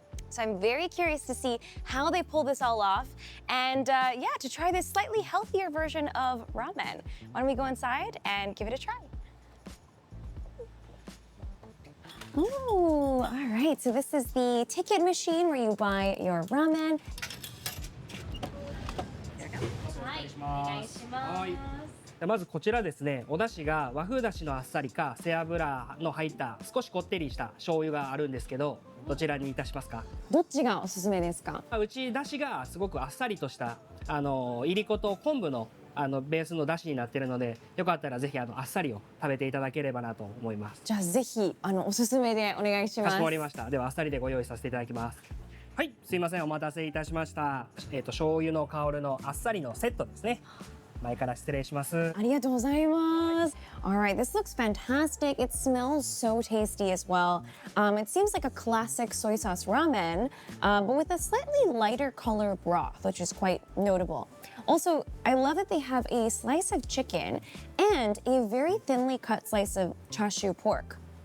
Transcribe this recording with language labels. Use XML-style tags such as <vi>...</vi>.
<en>So I'm very curious to see how they pull this all off and yeah, to try this slightly healthier version of ramen. Why don't we go inside and give it a try? Oh, all right, so this is the ticket machine where you buy your ramen. Hi.</en> <ja>まずこちらですね、お出汁が和風出汁のあっさりか背脂の入った少しこってりした醤油があるんですけど、どちらにいたしますか？どっちがおすすめですか？うち出汁がすごくあっさりとしたいりこと昆布のベースの出汁になっているので、よかったらぜひあっさりを食べていただければなと思います。じゃあぜひおすすめでお願いします。かしこまりました。ではあっさりでご用意させていただきます。はい、すいません、お待たせいたしました。醤油の香るのあっさりのセットですね。前から失礼します。ありがとうございます。</ja> <en>All right, this looks fantastic. It smells so tasty as well. It seems like a classic soy sauce ramen, but with a slightly lighter color broth, which is quite notable. Also, I love that they have a slice of chicken and a very thinly cut slice of chashu pork.</en>